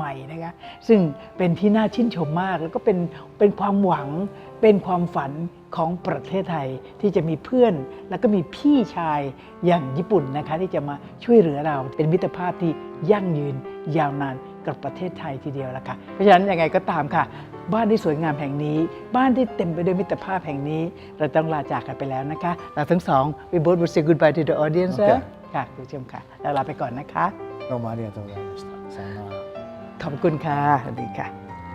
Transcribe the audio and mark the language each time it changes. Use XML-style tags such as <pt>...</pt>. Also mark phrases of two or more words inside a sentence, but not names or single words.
<th>ม่ๆนะคะซึ่งเป็นที่น่าชื่นชมมากแล้วก็เป็นความหวังเป็นความฝันของประเทศไทยที่จะมีเพื่อนแล้วก็มีพี่ชายอย่างญี่ปุ่นนะคะที่จะมาช่วยเหลือเราเป็นมิตรภาพที่ยั่งยืนยาวนานกับประเทศไทยทีเดียวละค่ะเพราะฉะนั้นยังไงก็ตามค่ะบ้านที่สวยงามแห่งนี้บ้านที่เต็มไปด้วยมิตรภาพแห่งนี้เราต้องลาจากกันไปแล้วนะคะเราทั้งสอง</th> <en>we both would say goodbye to the audience</en> <th>ค่ะคุณผู้ชมค่ะแล้วลาไปก่อนนะคะ</th> <ja>どうもありがとうございました。さようなら。</ja> <th>ขอบคุณค่ะสวัสดีค่ะ</th>